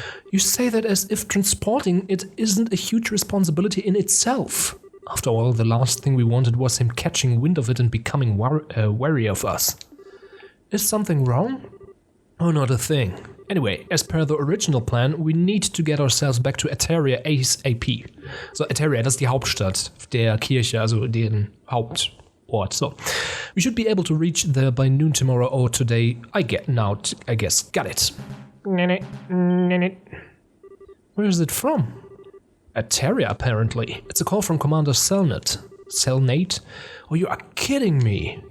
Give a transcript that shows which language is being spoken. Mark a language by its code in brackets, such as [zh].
[en] You say that as if transporting it isn't a huge responsibility in itself. After all, the last thing we wanted was him catching wind of it and becoming wary of us. Is something wrong? Oh, not a thing. Anyway, as per the original plan, we need to get ourselves back to Eteria ASAP. [de] So Eteria, das ist die Hauptstadt der Kirche, also deren Hauptort. [en] So, we should be able to reach there by noon tomorrow or today. I guess. Got it. Where is it from? Eteria, apparently. It's a call from Commander Selnate. Selnate? Oh, you are kidding me.